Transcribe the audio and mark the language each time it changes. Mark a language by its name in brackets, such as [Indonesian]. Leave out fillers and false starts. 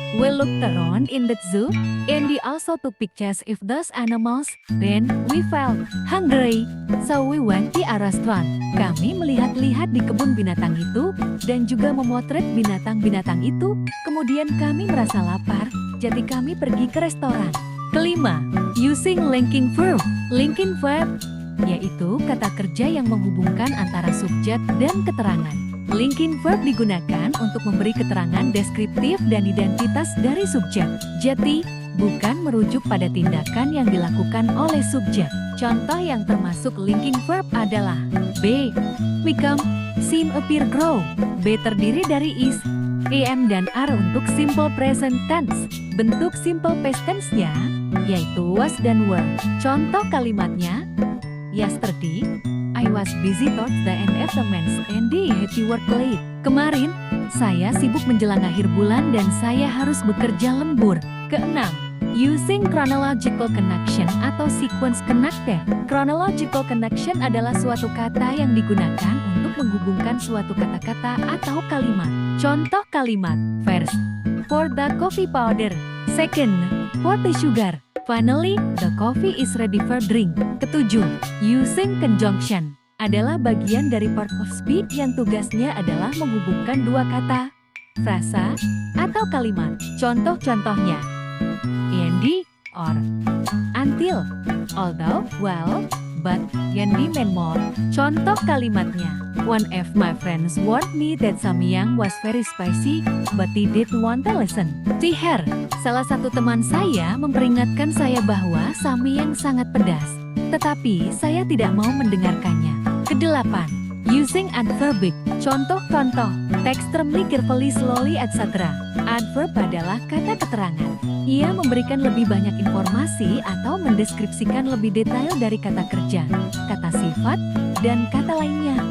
[English] We looked around in the zoo, and we also took pictures of those animals. Then, we felt hungry, so we went to a restaurant. [Indonesian] Kami melihat-lihat di kebun binatang itu, dan juga memotret binatang-binatang itu. Kemudian kami merasa lapar, jadi kami pergi ke restoran. Kelima, [English] using linking verb. [Indonesian] Linking verb, yaitu kata kerja yang menghubungkan antara subjek dan keterangan. Linking verb digunakan untuk memberi keterangan deskriptif dan identitas dari subjek. Jadi, bukan merujuk pada tindakan yang dilakukan oleh subjek. Contoh yang termasuk linking verb adalah B. [English] Become, seem, appear, grow. [Indonesian] B terdiri dari is, am, dan are untuk simple present tense. Bentuk simple past tense-nya yaitu was dan were. Contoh kalimatnya, [English] yesterday, I was busy towards the end of the month and I had to work late. [Indonesian] Kemarin, saya sibuk menjelang akhir bulan dan saya harus bekerja lembur. Keenam, [English] using chronological connection [Indonesian] atau sequence connector. Chronological connection adalah suatu kata yang digunakan untuk menghubungkan suatu kata-kata atau kalimat. Contoh kalimat, [English] first, pour the coffee powder. Second, pour the sugar. Finally, the coffee is ready for drink. [Indonesian] Ketujuh, [English] using conjunction. [Indonesian] adalah bagian dari part of speech yang tugasnya adalah menghubungkan dua kata, frasa, atau kalimat. Contoh-contohnya, [English] and, or, until, although, well, but, can be mean more. [Indonesian] Contoh kalimatnya, [English] one of my friends warned me that samyang was very spicy, but he didn't want to listen. [Indonesian] Her, salah satu teman saya memperingatkan saya bahwa samyang sangat pedas, tetapi saya tidak mau mendengarkannya. Kedelapan, [English] using adverb. [Indonesian] Contoh-contoh, [English] text extremely carefully, slowly, etc. [Indonesian] Adverb adalah kata keterangan. Ia memberikan lebih banyak informasi atau mendeskripsikan lebih detail dari kata kerja, kata sifat, dan kata lainnya.